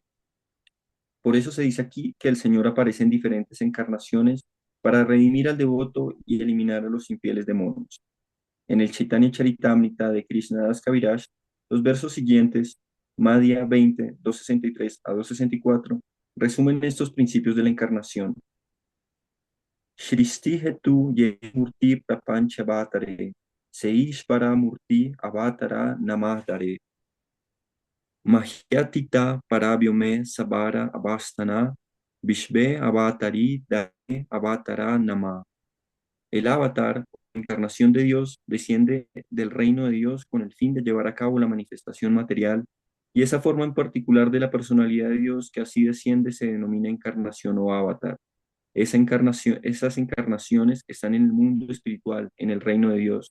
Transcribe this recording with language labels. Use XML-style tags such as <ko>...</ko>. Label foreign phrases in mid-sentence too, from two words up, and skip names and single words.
<es>Por eso se dice aquí que el Señor aparece en diferentes encarnaciones para redimir al devoto y eliminar a los infieles demonios. En el Chaitanya Charitamrita de Krishnadas Kaviraj, los versos siguientes, Madhya 20, 263 a 264, resumen estos principios de la encarnación.</es> <bn>সৃষ্টি হেতু যে মূর্তি প্রপঞ্চে অবতরে, সেই ঈশ্বর মূর্তি অবতার নাম ধরে. মায়াতীত পরব্যোমে সবার অবস্থান, বিশ্বে অবতরি ধরে অবতার নাম.</bn> <es>El avatar, encarnación de Dios, desciende del reino de Dios con el fin de llevar a cabo la manifestación material, y esa forma en particular de la personalidad de Dios que así desciende se denomina encarnación o avatar. Esas encarnaciones están en el mundo espiritual, en el reino de Dios.</es>